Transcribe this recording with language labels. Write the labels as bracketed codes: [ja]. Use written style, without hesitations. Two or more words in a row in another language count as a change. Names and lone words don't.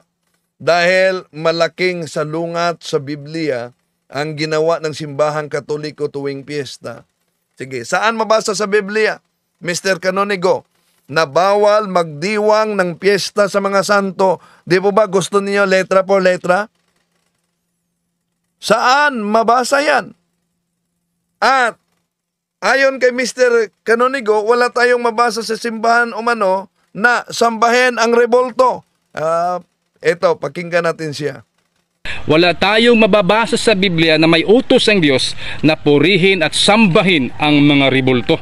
[tl] Dahil malaking salungat sa Biblia ang ginawa ng simbahang Katoliko tuwing piyesta. Sige, saan mabasa sa Biblia, Mr. Canonigo, na bawal magdiwang ng piyesta sa mga santo? Di po ba gusto niyo [es] letra por letra? [tl] Saan mabasa yan? At ayon kay Mr. Canonigo, wala tayong mabasa sa simbahan umano na sambahin ang rebulto. Ito, pakinggan natin siya. Wala tayong mababasa sa Biblia na may utos ang Diyos na purihin at sambahin ang mga rebulto.